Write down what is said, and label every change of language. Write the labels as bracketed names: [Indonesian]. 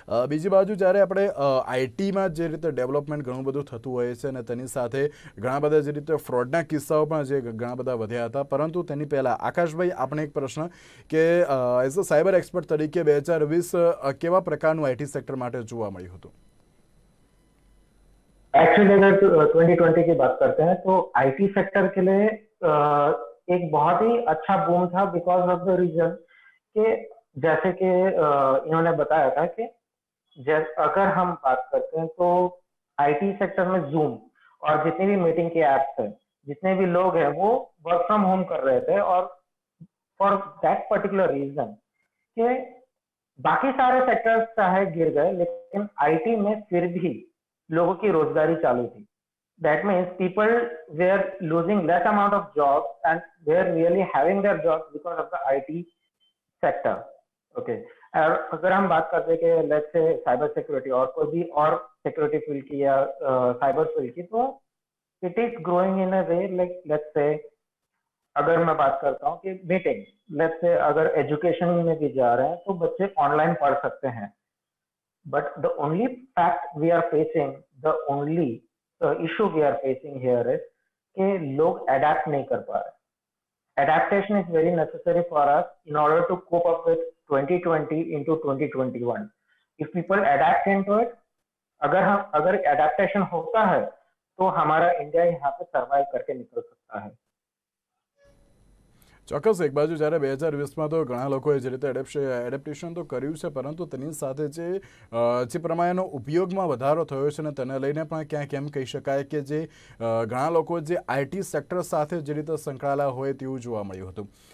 [Gujarati] બીજી બાજુ જ્યારે આપણે આઈટીમાં જે રીતે ડેવલપમેન્ટ ઘણું બધું થતું હોય છે અને તેની સાથે ઘણા બધા જે રીતે ફ્રોડના કિસ્સાઓ પણ જે ઘણા બધા વધ્યા હતા, પરંતુ તેની પહેલાં આકાશભાઈ, આપણે એક પ્રશ્ન કે [English] as a cyber expert [Gujarati] તરીકે 2020 કેવા પ્રકારનું આઈટી સેક્ટર માટે જોવા મળ્યું હતું? [Hindi] एक्चुअली अगर 2020 की बात करते हैं तो आईटी सेक्टर के लिए एक बहुत ही अच्छा बूम था [English] because of the reason [Hindi] कि जैसे कि इन्होंने बताया था कि अगर हम बात करते हैं तो आईटी सेक्टर में जूम और जितनी भी मीटिंग के एप्स हैं, जितने भी लोग हैं वो वर्क फ्रॉम होम कर रहे थे और [English] for that particular reason [Hindi] कि बाकी सारे सेक्टर्स चाहे गिर गए लेकिन आईटी में फिर भी लोगों की रोजगारी चालू थी. [English] That means people were losing less amount of jobs and were really having their jobs because of the IT sector. Okay. [Hindi] और अगर हम बात करते हैं कि [English] let's say [Hindi] साइबर सिक्योरिटी और कोई भी और सिक्योरिटी फील्ड की या साइबर फील्ड की, तो [English] it is growing in a way like [Hindi] let's say अगर मैं बात करता हूँ कि मीटिंग, लेट्स से अगर एजुकेशन में भी जा रहे हैं तो बच्चे ऑनलाइन पढ़ सकते हैं. [English] But the only fact we are facing, the only issue we are facing here is [Hindi] कि लोग adapt नहीं कर पा रहे. [English] Adaptation is very necessary for us in order to cope up with 2020 into 2021. If people adapt into it, [Hindi] अगर adaptation होता है तो हमारा इंडिया यहाँ पे सर्वाइव करके निकल सकता है. [Gujarati] ચોક્કસ એક બાજુ જ્યારે 2020માં તો ઘણા લોકોએ જે રીતે એડેપ્ટેશન તો કર્યું છે, પરંતુ તેની સાથે જે પ્રમાણેનો ઉપયોગમાં વધારો થયો છે ને તેને લઈને પણ ક્યાંક એમ કહી શકાય કે જે ઘણા લોકો જે આઈટી સેક્ટર સાથે જે રીતે સંકળાયેલા હોય તેવું જોવા મળ્યું હતું.